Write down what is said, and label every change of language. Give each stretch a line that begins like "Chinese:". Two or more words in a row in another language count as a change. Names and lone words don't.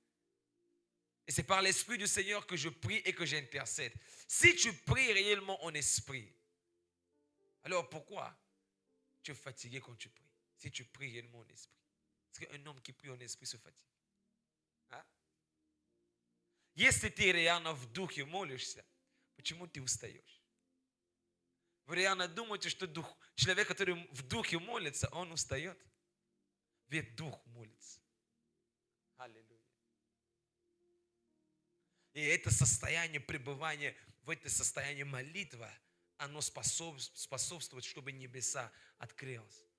French: Et c'est par l'Esprit du Seigneur que je prie et que j'intercède. Si tu pries réellement en esprit, alors pourquoi tu es fatigué quand tu pries? Si tu pries réellement en esprit. Est-ce qu'un homme qui prie en esprit se fatigue? Hein?
Russian: Если ты реально в духе молишься, почему ты устаешь? Вы реально думаете, что человек, который в духе молится, он устает? Ведь дух молится. Аллилуйя. И это состояние пребывания, в это состояние молитвы, оно способствует, чтобы небеса открылись.